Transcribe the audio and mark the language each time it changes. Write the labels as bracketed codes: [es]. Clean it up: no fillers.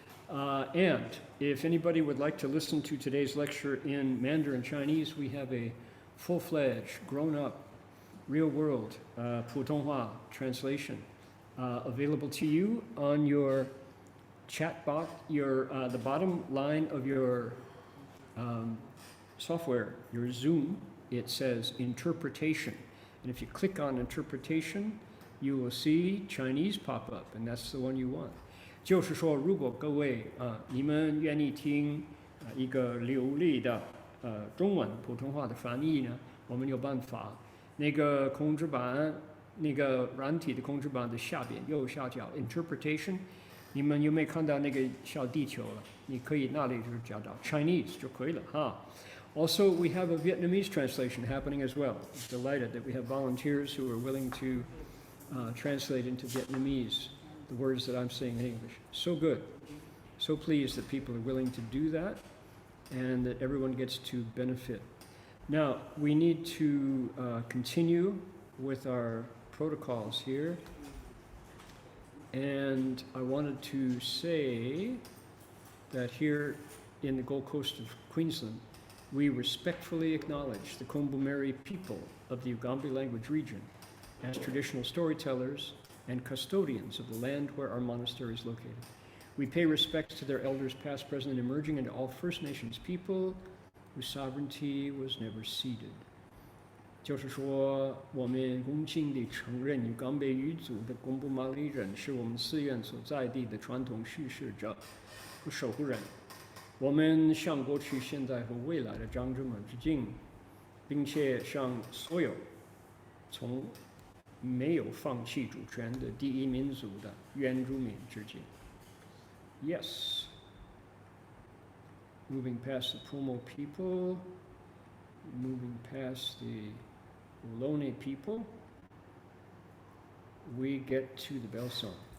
[en] And if anybody would like to listen to today's lecture in Mandarin Chinese, we have a full-fledged, grown-up, real-world 普通话 translation available to you on your chat box, the bottom line of your software, your Zoom. It says interpretation. And if you click on interpretation, you will see Chinese pop up, and that's the one you want. [zh] 就是说，如果各位你们愿意听一个流利的中文普通话的翻译呢，我们有办法。那个控制板，那个软体的控制板的下边右下角 interpretation， 你们有没有看到那个小地球了？你可以那里就是找到 Chinese 就可以了哈。 [en] Also, we have a Vietnamese translation happening as well. I'm delighted that we have volunteers who are willing to translate into Vietnamese the words that I'm saying in English. So good. So pleased that people are willing to do that and that everyone gets to benefit. Now, we need to continue with our protocols here. And I wanted to say that here in the Gold Coast of Queensland, we respectfully acknowledge the Kombu-Meri people of the Ugambi language region as traditional storytellers and custodians of the land where our monastery is located. We pay respects to their elders past, present, and emerging, and to all First Nations people whose sovereignty was never ceded. [zh] 就是说，我们恭敬地承认与冈北语族的贡布马里人是我们寺院所在地的传统叙事者和守护人。我们向过去、现在和未来的长者们致敬，并且向所有从没有放弃主权的第一民族的原住民致敬。 [en] Yes. Moving past the Pomo people, moving past the Ohlone people, we get to the bell song.